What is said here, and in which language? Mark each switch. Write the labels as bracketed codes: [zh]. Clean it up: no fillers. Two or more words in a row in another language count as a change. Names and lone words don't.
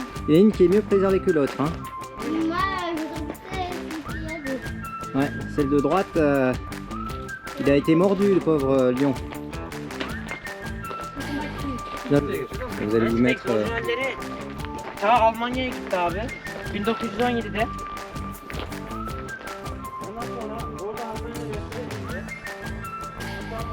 [fr] Il y en a une qui est mieux préservée que l'autre. Hein. Moi, je voudrais qu'il y a deux. Ouais, celle de droite, il a été mordu, le pauvre lion. Là, vous allez vous mettre... [tr] Ta Almanya'ya gitti abi. 1917'de. Ondan sonra orada Almanya'da gösterdi.